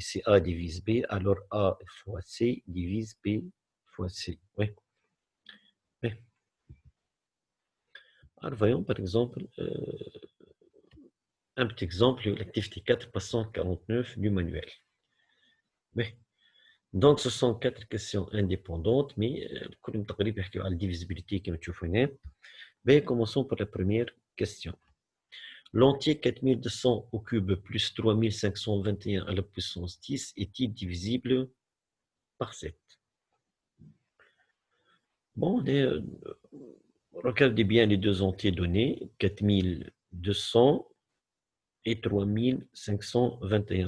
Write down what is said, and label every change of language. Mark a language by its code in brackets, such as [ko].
[fr] Si A divise B, alors A fois C divise B fois C. Oui. Oui. Alors, voyons par exemple un petit exemple, l'activité 4, passant 49 du manuel. Oui. Donc, ce sont 4 questions indépendantes, mais [ar] كلهم تقريبا يحكيوا على الديفيزيبيليتي كما تشوفوا هنا. [fr] Mais commençons par la première question. L'entier 4200 au cube plus 3521 à la puissance 10 est-il divisible par 7? Bon, regardez bien les deux entiers donnés, 4200 et 3521.